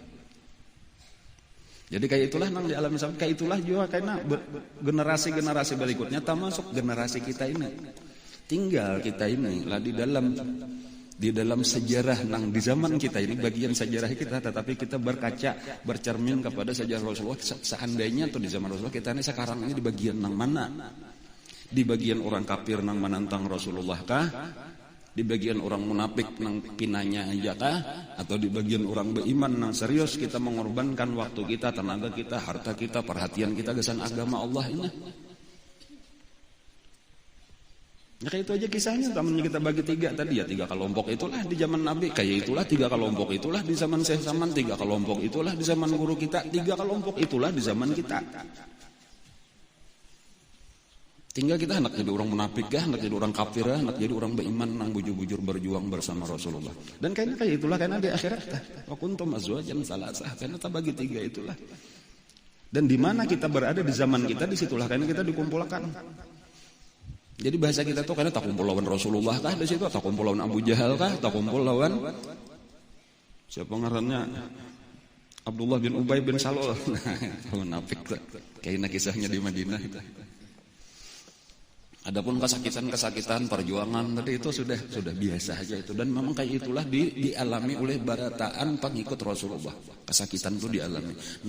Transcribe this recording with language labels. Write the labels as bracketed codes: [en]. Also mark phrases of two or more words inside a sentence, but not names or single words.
[bjn] Jadi kayak itulah nang di alam Islam, kayak itulah juga karena generasi-generasi berikutnya termasuk generasi kita ini. Tinggal kita ini lah di dalam sejarah nang di zaman kita ini bagian sejarah kita, tetapi kita berkaca bercermin kepada sejarah Rasulullah. Seandainya tuh di zaman Rasulullah kita ini sekarang ini di bagian nang mana? Di bagian orang kafir nang menantang Rasulullah kah? Di bagian orang munafik nang pinanya aja kah? Atau di bagian orang beriman nang serius kita mengorbankan waktu kita, tenaga kita, harta kita, perhatian kita kesan agama Allah ini? Ya kayak itu aja kisahnya, temannya kita bagi 3 tadi ya 3 kelompok itulah di zaman Nabi, kayak itulah 3 kelompok itulah di zaman Syekh Saman, 3 kelompok itulah di zaman guru kita, 3 kelompok itulah di zaman kita. Tinggal kita hendak jadi orang munafik kah, hendak jadi orang kafir kah, hendak jadi orang beriman nang bujur-bujur berjuang bersama Rasulullah. Dan kayaknya kayak itulah karena di akhirat [ar] وكنتم أزواجا ثلاثة, [bjn] karena kita bagi 3 itulah. [id] Dan di mana kita berada di zaman kita, disitulah karena kita dikumpulkan. [bjn] Jadi bahasa kita tuh karena tak kumpul lawan Rasulullah kah di situ, tak kumpul lawan Abu Jahal kah, tak kumpul lawan siapa ngarannya Abdullah bin Ubay bin Salul. Munafik kayaknya kisahnya di Madinah itu. Adapun kesakitan perjuangan tadi itu sudah biasa aja itu, dan memang kayak itulah dialami oleh barataan pengikut Rasulullah. [id] Kesakitan itu dialami.